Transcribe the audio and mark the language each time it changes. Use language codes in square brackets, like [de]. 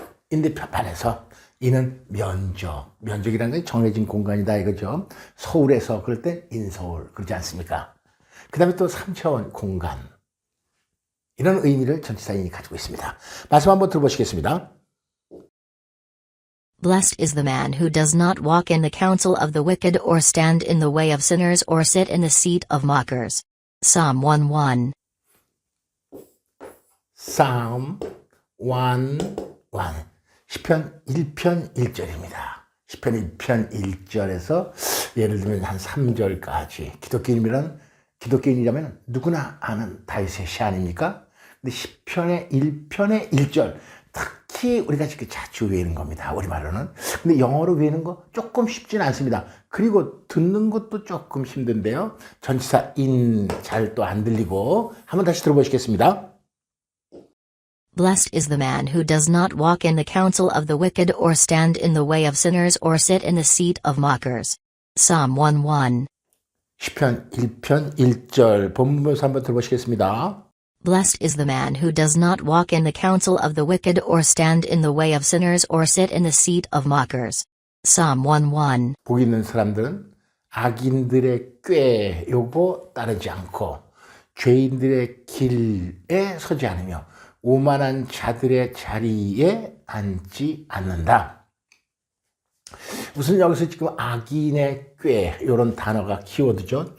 [ko] 인데 반에서 이는 면적. 면적이라는 건 정해진 공간이다 이거죠. 서울에서 그럴 땐 인서울 그러지 않습니까? 그 다음에 또 3차원 공간. 이런 의미를 전치사인이 가지고 있습니다. 말씀 한번 들어보시겠습니다. [en] Blessed is the man who does not walk in the counsel of the wicked or stand in the way of sinners or sit in the seat of mockers. Psalm 1:1. Psalm 1:1. [ko] 시편 1편 1절입니다. 시편 1편 1절에서 예를 들면 한 3절까지 기독교인이라면 누구나 아는 다윗의 시 아닙니까? 근데 시편의 1편의 1절 특히 우리가 지금 자주 외우는 겁니다. 우리말로는. 근데 영어로 외우는 거 조금 쉽지는 않습니다. 그리고 듣는 것도 조금 힘든데요. 전치사 in 잘 또 안 들리고 한번 다시 들어보시겠습니다. [en] Blessed is the man who does not walk in the counsel of the wicked or stand in the way of sinners or sit in the seat of mockers. Psalm 1:1. [ko] 시편 1편 1절 본문에서 한번 들어보시겠습니다. [en] Blessed is the man who does not walk in the counsel of the wicked or stand in the way of sinners or sit in the seat of mockers. Psalm 1:1. [ko] 복 있는 사람들은 악인들의 꾀 요거 따르지 않고 죄인들의 길에 서지 않으며 오만한 자들의 자리에 앉지 않는다. 우선 여기서 지금 악인의 꾀 이런 단어가 키워드죠.